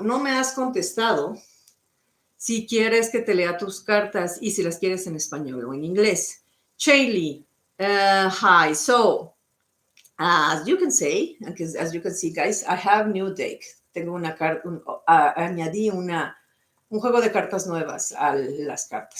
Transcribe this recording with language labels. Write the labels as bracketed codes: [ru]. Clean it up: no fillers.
[es] No me has contestado si quieres que te lea tus cartas y si las quieres en español o en inglés. [en] Shaylee, hi. So, as you can say, as you can see, guys, I have new deck. [es] Tengo una carta, añadí un juego de cartas nuevas a las cartas.